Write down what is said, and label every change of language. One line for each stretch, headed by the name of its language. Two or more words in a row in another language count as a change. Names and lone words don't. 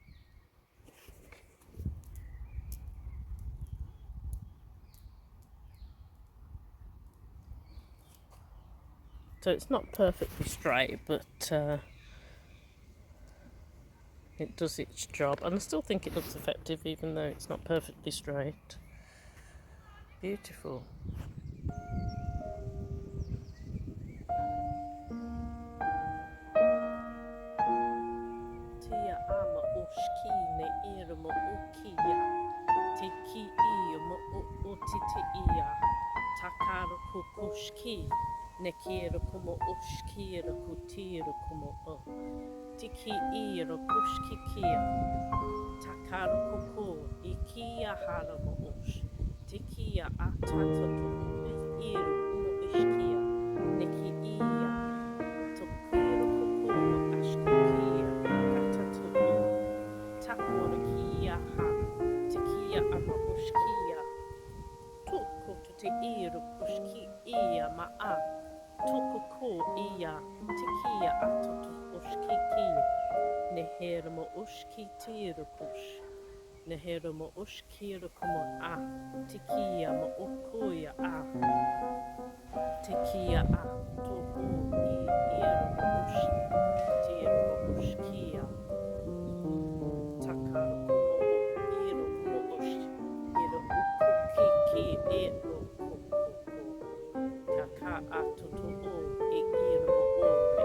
English: So it's not perfectly straight, but it does its job, and I still think it looks effective even though it's not perfectly straight. Beautiful. Tia ama ushkine irma ukia. Tiki iyo utiti iya. Takaru kukushki. Nekiro como ushkira kutiro como o. Tiki iro kushki kia. Takaru kuku. Ikia haramo ush. Tikia atatoto iru umo ishkia. Neki iya. Tokiro kuku ashkukia. Atatu takora kia ha. Tikia ama ushkia. Tuku tuti iru kushki iya maa. Tuku ko iya. Tikia atatu ushki kia. Nehermo ushki tiru kush. Nehermo ushkira como a. Tikia ma ukuya a. Tikia a. Tuku I irmo ush. Tirmo ushkia. Takaru como iru mo ush. Iru ukuki ki iru kuku. Taka atutu o. I irmo ore.